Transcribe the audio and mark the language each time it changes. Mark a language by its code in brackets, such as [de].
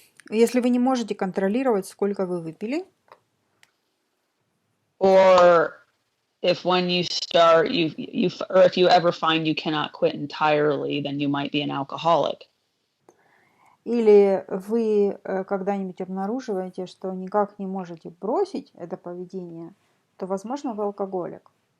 [ru] Если вы не можете контролировать, сколько вы выпили. [en] Or if when you start, or if you ever find you cannot quit entirely, then you might be an alcoholic. [ru] Или вы когда-нибудь обнаруживаете, что никак не можете бросить это поведение, то, возможно, вы алкоголик.